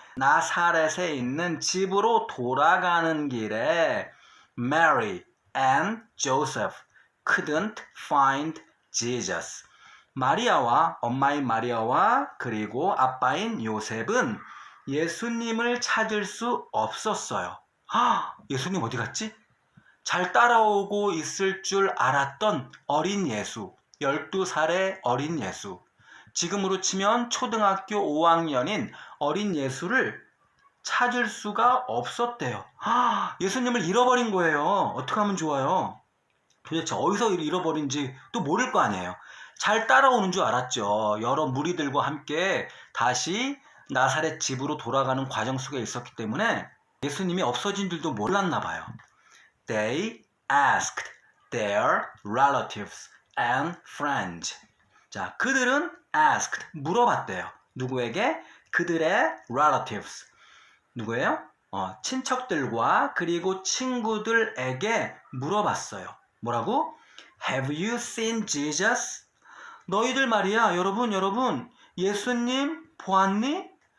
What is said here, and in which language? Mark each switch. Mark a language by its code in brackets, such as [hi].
[ko] 나사렛에 있는 집으로 돌아가는 길에 [en] Mary and Joseph couldn't find Jesus. [ko] 마리아와 엄마인 마리아와 그리고 아빠인 요셉은 예수님을 찾을 수 없었어요. 예수님 어디 갔지? 잘 따라오고 있을 줄 알았던 어린 예수, 12살의 어린 예수. 지금으로 치면 초등학교 5학년인 어린 예수를 찾을 수가 없었대요. 예수님을 잃어버린 거예요. 어떻게 하면 좋아요? 도대체 어디서 잃어버린지 또 모를 거 아니에요. 잘 따라오는 줄 알았죠. 여러 무리들과 함께 다시 나사렛 집으로 돌아가는 과정 속에 있었기 때문에 예수님이 없어진 줄도 몰랐나 봐요. [en] They asked their relatives and friends. [ko] 자, 그들은 asked, 물어봤대요. 누구에게? 그들의 relatives. 누구예요? 친척들과 그리고 친구들에게 물어봤어요. 뭐라고? [en] Have you seen Jesus? [ko] 너희들 말이야, 여러분, 예수님 보았니?